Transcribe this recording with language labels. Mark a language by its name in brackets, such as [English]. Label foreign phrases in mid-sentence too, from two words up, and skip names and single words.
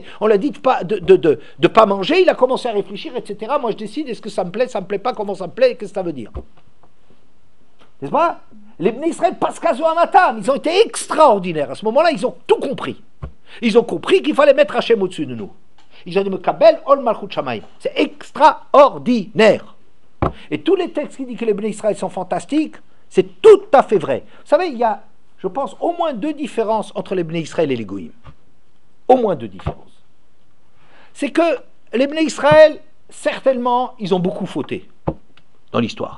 [French] On l'a dit de pas manger, il a commencé à réfléchir, etc. Moi, je décide, est-ce que ça me plaît pas, comment ça me plaît, qu'est-ce que ça veut dire? N'est-ce pas? Les Bnei Israël, [Hebrew] פסקה זוהמתן, [French] ils ont été extraordinaires. À ce moment-là, ils ont tout compris. Ils ont compris qu'il fallait mettre Hachem au-dessus de nous. Ils ont dit [Hebrew] מקבל עול מלכות שמיים. [French] C'est extraordinaire. Et tous les textes qui disent que les Bnei Israël sont fantastiques, c'est tout à fait vrai. Vous savez, il y a, je pense, au moins 2 différences entre les Bnei Israël et les Goïm. Au moins 2 différences. C'est que les Bnei Israël, certainement, ils ont beaucoup fauté dans l'histoire.